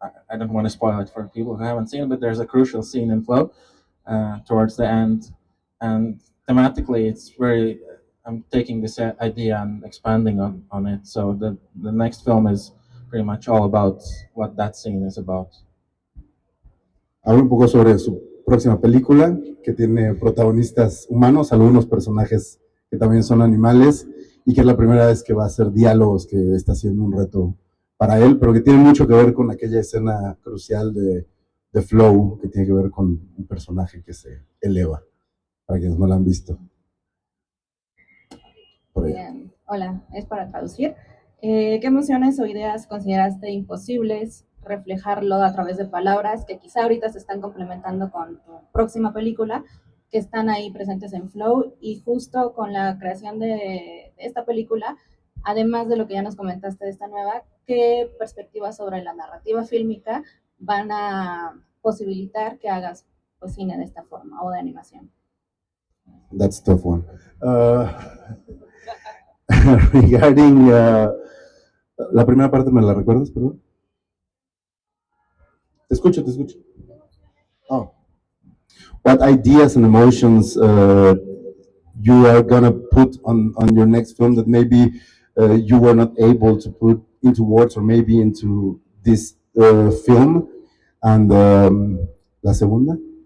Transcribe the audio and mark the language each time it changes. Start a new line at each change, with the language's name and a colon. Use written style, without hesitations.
English: I don't want to spoil it for people who haven't seen it, but there's a crucial scene in Flow towards the end, and thematically, it's very. I'm taking this idea and expanding on it. So the next film is pretty much all about what that scene is about.
Spanish: Habla un poco sobre su próxima película que tiene protagonistas humanos, algunos personajes que también son animales, y que es la primera vez que va a hacer diálogos, que está siendo un reto para él, pero que tiene mucho que ver con aquella escena crucial de Flow, que tiene que ver con un personaje que se eleva, para quienes no la han visto. Por allá. Hola, es para traducir. ¿Qué emociones o ideas consideraste imposibles reflejarlo a través de palabras que quizá ahorita se están complementando con tu próxima película, que están ahí presentes en Flow? Y justo con la creación de esta película, además de lo que ya nos comentaste de esta nueva, ¿qué perspectivas sobre la narrativa fílmica van a posibilitar que hagas pues, cine de esta forma o de animación?
English: That's a tough one. Regarding
Spanish: la primera parte, ¿me la recuerdas, perdón? Te escucho. Oh.
English: What ideas and emotions you are gonna put on your next film that maybe you were not able to put into words or maybe into this film? And
Spanish: la segunda?